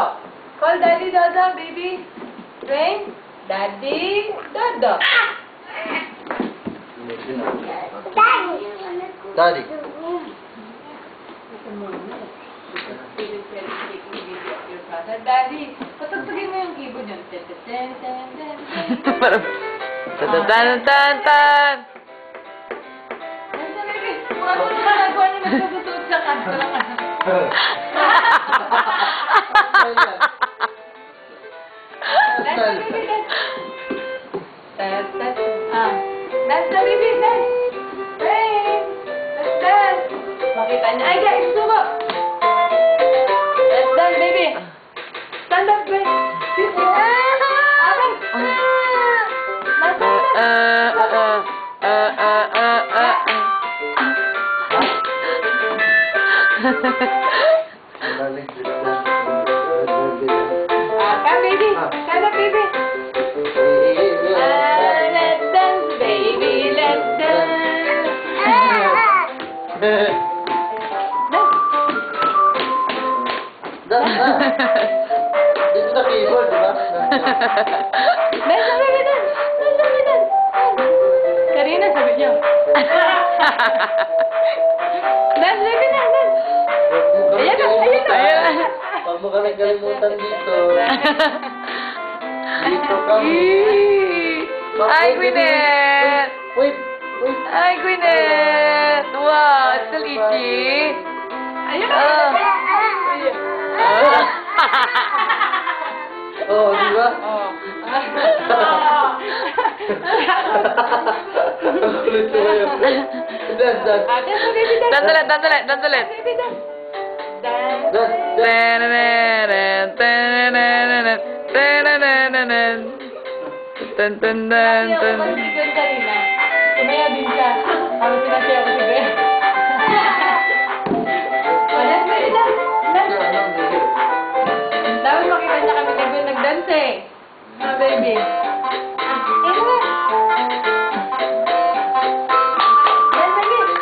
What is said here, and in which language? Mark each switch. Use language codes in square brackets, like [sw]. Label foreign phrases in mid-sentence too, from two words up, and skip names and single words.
[en] Call Daddy Dodo, baby. Brain. Daddy Dodo. Daddy. Daddy, [tl] patugtugin mo yung keyboard yun. Tan. Ano na nagawa niyo magsusuot sa kanto? [en] Dance, baby, dance. Dance na, baby, dance. Hey, let's dance. [tl] Makita niya. Ay, guys, subo. [en] Let's dance, baby. Stand up, baby. Come, baby. Stand up, baby. Let's dance, baby. Let's dance. Dance na. [tl] Dito sa keyboard, di ba? [en] Dance, baby, dance. Dance, baby, dance. [tl] Karina, sabi niya. [en] Dance, baby, dance, dance. [tl] Ayan na. Huwag mo kami kalimutan dito. Dito kami. [en] Hi, Gwyneth. Wait. Hi, Gwyneth. Wow, it's still itchy. [tl] Ayun. Di ba? Ang kulit mo yun. [en] Dance. Dance, baby, dance. [tl] Dance ulit. [en] Baby, dance. Dance. [tl] Sabi ako pag si Gwen kanina, sumaya din siya. Habang sinasaya ko si Gwen. [en] Dance, baby, dance. [tl] Dami makita niya kami ni Gwen nag-dance eh. [en] Baby. Dance, baby.